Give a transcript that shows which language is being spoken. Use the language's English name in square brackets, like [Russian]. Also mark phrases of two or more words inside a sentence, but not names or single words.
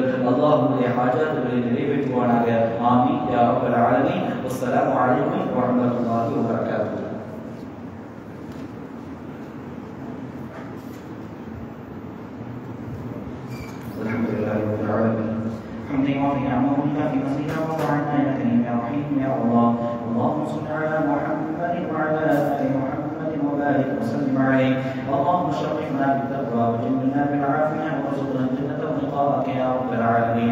[Tamil] அல்லாஹ் உங்களுடைய ஹாஜாத்துகளை நிறைவேற்றுவானாக. [Arabic] آمين يا رب العالمين. والسلام عليكم ورحمة الله وبركاته. الحمد لله رب العالمين. حمدا وافي نعمه في مسيرنا وطاعنا يا كريم يا رحيم يا الله. اللهم صل على محمد وعلى ال محمد وبارك وسلم عليه. اللهم شرفنا بالتقوى وجملنا بالعافيه وارزقنا الجنه ولقاءك يا رب العالمين.